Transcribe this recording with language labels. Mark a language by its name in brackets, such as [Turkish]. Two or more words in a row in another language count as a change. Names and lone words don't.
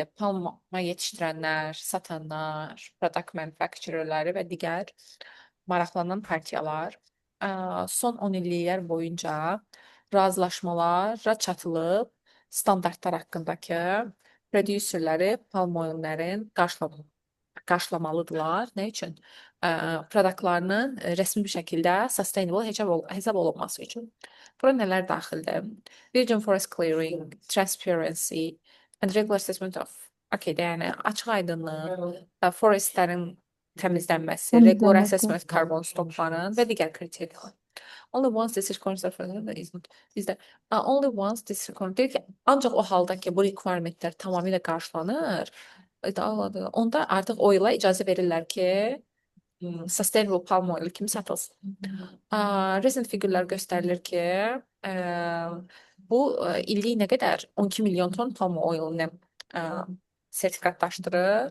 [Azerbaijani] Palma yetişdirənlər, satanlar, [English] product manufacturerləri [Azerbaijani] və digər maraqlanan partiyalar son 10 illiklər boyunca razılaşmalara çatılıb standartlar haqqındakı prodüserləri [English] palm oillərin [Azerbaijani] qarşılamalıdırlar. Nə üçün? Produktlarının rəsmi bir şəkildə sustainable hesab olunması üçün. Bura nələr daxildir? [English] Virgin forest clearing, transparency and regular assessment of [Azerbaijani] yəni açıq aydınlıq, forestlərin təmizlənməsi, [English] regular assessment carbon stokların [Azerbaijani] və digər kriteriyalar. [English] Only once this is considered [Azerbaijani] bizdə [English] only once this is [Azerbaijani] deyir ki, ancaq o halda ki, bu requirementlər tamamilə qarşılanır, onda artıq o ilə icazə verirlər ki, [English] sustainable palm oil [Azerbaijani] kimi satılsın. Recent figürlər göstərilir ki, bu illik nə qədər 12 milyon ton [English] palm oilini [Azerbaijani] sertifikatlaşdırır.